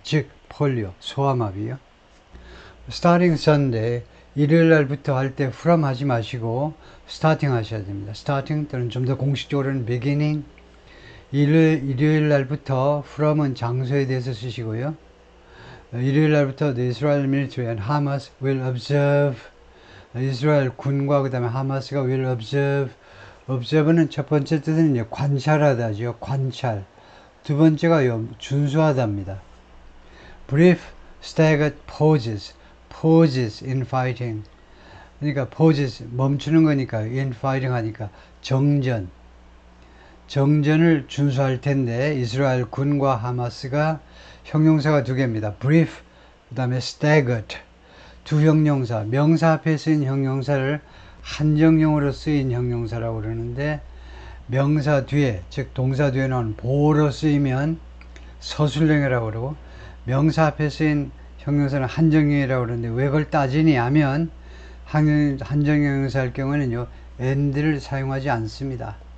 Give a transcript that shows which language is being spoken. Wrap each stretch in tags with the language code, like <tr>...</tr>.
<ko>즉, 폴리오, 소아마비요.</ko> <en>Starting Sunday,</en> <ko>일요일 날부터 할 때 from 하지 마시고 starting 하셔야 됩니다. starting 또는 좀 더 공식적으로는 beginning, 일요일 날부터 from은 장소에 대해서 쓰시고요. 일요일 날부터</ko> <en>the Israel military and Hamas will observe.</en> <ko>이스라엘 군과 그 다음에 하마스가</ko> <en>will observe.</en> <ko>observe는 첫 번째 뜻은 이제 관찰하다죠. 관찰. 두 번째가 준수하다입니다.</ko> <en>brief, staggered pauses. pauses in fighting.</en> <ko>그러니까 pauses 멈추는 거니까 in fighting 하니까 정전을 준수할 텐데 이스라엘 군과 하마스가 형용사가 두 개입니다. brief, 그 다음에 staggered. 두 형용사, 명사 앞에 쓰인 형용사를 한정형으로 쓰인 형용사라고 그러는데 명사 뒤에, 즉 동사 뒤에 나온 보어로 쓰이면 서술형이라고 그러고 명사 앞에 쓰인 형용사는 한정형이라고 그러는데 왜 그걸 따지니 하면 한정형용사 할 경우에는요 and를 사용하지 않습니다.</ko>